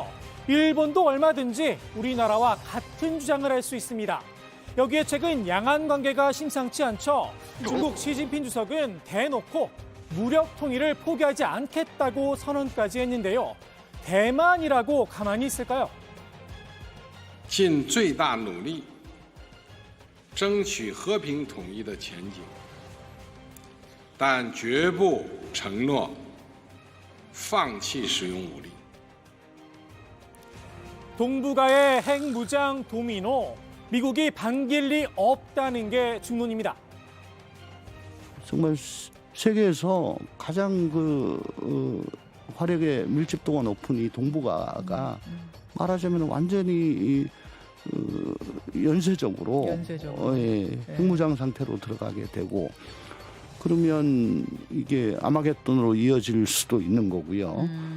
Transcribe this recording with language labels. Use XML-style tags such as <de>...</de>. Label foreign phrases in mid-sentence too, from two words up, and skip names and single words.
<ko>일본도 얼마든지 우리나라와 같은 주장을 할 수 있습니다. 여기에 최근 양안 관계가 심상치 않죠. 중국 시진핑 주석은 대놓고 무력 통일을 포기하지 않겠다고 선언까지 했는데요. 대만이라고 가만히 있을까요?</ko> <zh>尽最大努力争取和平统一的前景，但绝不承诺放弃使用武力。</zh> <ko>동북아의 핵무장 도미노, 미국이 반길 리 없다는 게 중론입니다. 정말 세계에서 가장 화력의 밀집도가 높은 이 동북아가 말하자면 완전히 연쇄적으로 핵무장 상태로 들어가게 되고 그러면 이게 아마겟돈으로 이어질 수도 있는 거고요.</ko>